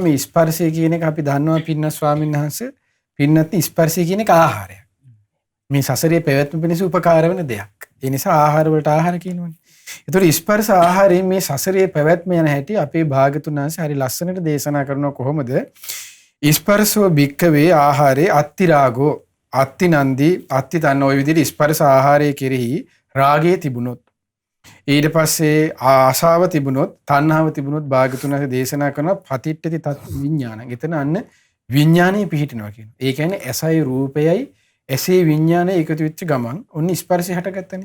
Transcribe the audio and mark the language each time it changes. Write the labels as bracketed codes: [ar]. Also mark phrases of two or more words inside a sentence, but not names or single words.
[si] මේ ස්පර්ශය කියන එක අපි දන්නවා පින්වත් ස්වාමීන් වහන්සේ පින්වත්නි ස්පර්ශය කියන එක ආහාරයක්. මේ සසරේ පැවැත්ම පිණිස උපකාර වෙන දෙයක්. ඒ නිසා ආහාර වලට ආහාර කියනවනේ. ඒතකොට ස්පර්ශ ආහාරයෙන් මේ සසරේ පැවැත්ම යන හැටි අපේ භාගතුන් වහන්සේ හරි ලස්සනට දේශනා කරනවා කොහොමද? [pi] ස්පර්ශෝ භික්ඛවේ ආහාරේ අත්ති රාගෝ අත්ති නන්දි අත්ති තන්න [si] ඔය විදිහට ස්පර්ශ ආහාරයේ කෙරෙහි රාගය තිබුණොත් ඊට පස්සේ ආශාව තිබුණොත් තණ්හාව තිබුණොත් භාගතුන් වහන්සේ දේශනා කරන [pi] පතිට්ඨති තත් විඥානං. [si] එතන අන්න විඥානය පිහිටනවා කියනවා. ඒ කියන්නේ ඇසයි රූපයයි ඇසේ විඤ්ඤාණය එකතු වෙච්ච ගමන් ඔන්න ස්පර්ශය හටගත්තනේ.